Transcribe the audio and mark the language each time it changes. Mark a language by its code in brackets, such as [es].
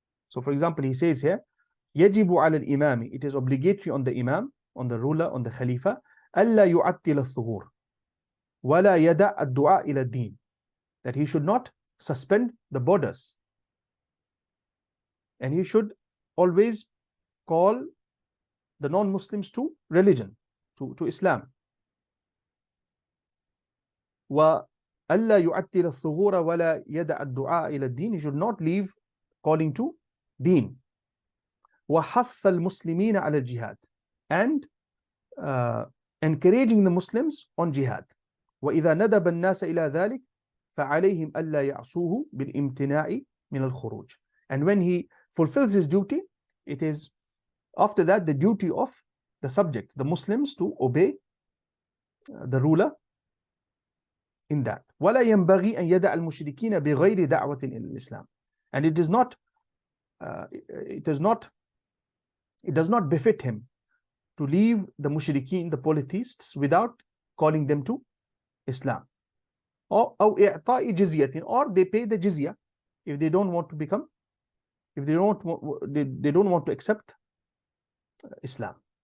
[en] So, for example, he says here, [ar] يجب على الإمام, [en] it is obligatory on the imam, on the ruler, on the khalifa, [ar] ألا يعطل الثغور ولا يدع الدعاء إلى الدين, [en] that he should not suspend the borders, and he should always call the non-Muslims to religion, to Islam. [ar] وألا يعطل الثغور ولا يدع الدعاء إلى الدين, [en] he should not leave calling to Deen. [ar] وحث المسلمين على الجهاد, [en] and encouraging the Muslims on jihad. [ar] وإذا ندب الناس إلى ذلك فعليهم ألا يعصوه بالامتناع من الخروج. [en] And when he fulfills his duty, it is after that the duty of the subjects, the Muslims, to obey the ruler in that. [ar] ولا ينبغي أن يدع المشركين بغير دعوة إلى الإسلام. [en] And it does not befit him to leave the mushrikeen, the polytheists, without calling them to Islam. Or [ar] إعطاء جزية, [en] or they pay the jizya if they don't want to become, if they don't want to accept Islam.